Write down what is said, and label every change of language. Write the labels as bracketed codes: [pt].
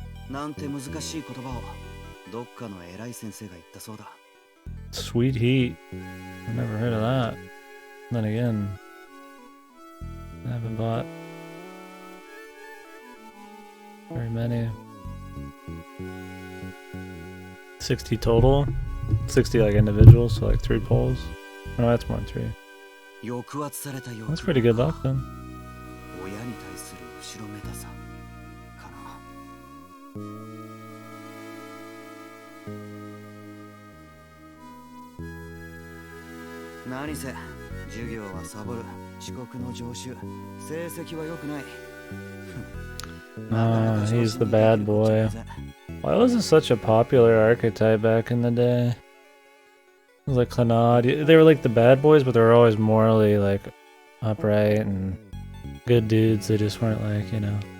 [ja] なんて難しい言葉をどっかの偉い先生が言ったそうだ。 [en] Sweet heat. I've never heard of that. Then again, I haven't bought very many. 60 total? 60 like individuals, so like 3 pulls? No, that's more than 3. [ja] 抑圧されたよ。 [en] That's pretty good luck then. [ja] 親に対する後ろめたさかな。何せ授業はサボる、遅刻の常習、成績は良くない。 [en] Ah, he's the bad boy. Why was it such a popular archetype back in the day? It was like Clannad. They were like the bad boys, but they were always morally like upright and good dudes. They just weren't like, you know.